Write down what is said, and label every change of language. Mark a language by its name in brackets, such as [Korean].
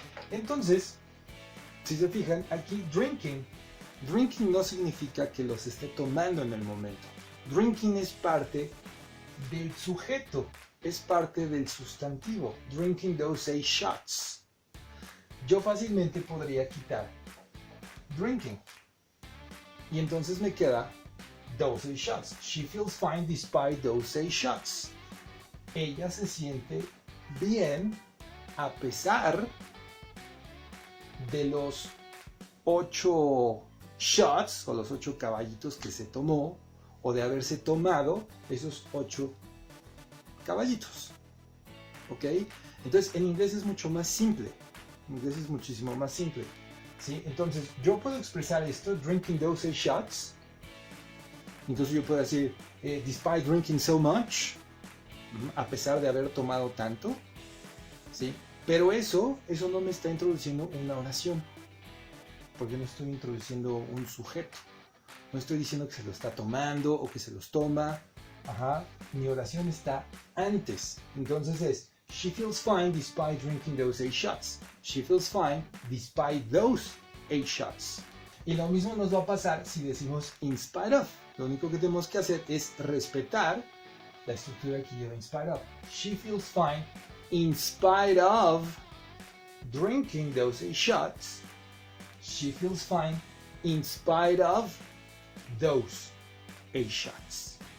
[Spanish] Entonces, si se fijan, aquí drinking no significa que los esté tomando en el momento. Drinking es parte del sujeto, es parte del sustantivo. [English] Drinking those 8 shots. [Spanish] Yo fácilmente podría quitar drinking. Y entonces me queda [English] those 8 shots. She feels fine despite those 8 shots. [Spanish] Ella se siente bien a pesar de los 8 shots o los 8 caballitos que se tomó, o de haberse tomado esos 8 caballitos. ¿Ok? Entonces en inglés es mucho más simple. En inglés es muchísimo más simple. ¿Sí? Entonces yo puedo expresar esto, [English] drinking those 8 shots. [Spanish] Entonces yo puedo decir, [English] despite drinking so much, [Spanish] a pesar de haber tomado tanto. ¿Sí? Pero eso no me está introduciendo una oración. Porque no estoy introduciendo un sujeto. No estoy diciendo que se lo está tomando o que se los toma. Ajá. Mi oración está antes. Entonces es, [English] she feels fine despite drinking those 8 shots. She feels fine despite those 8 shots. [Spanish] Y lo mismo nos va a pasar si decimos in spite of. Lo único que tenemos que hacer es respetar la estructura que lleva in spite of. [English] She feels fine in spite of drinking those 8 shots. She feels fine in spite of those 8 shots.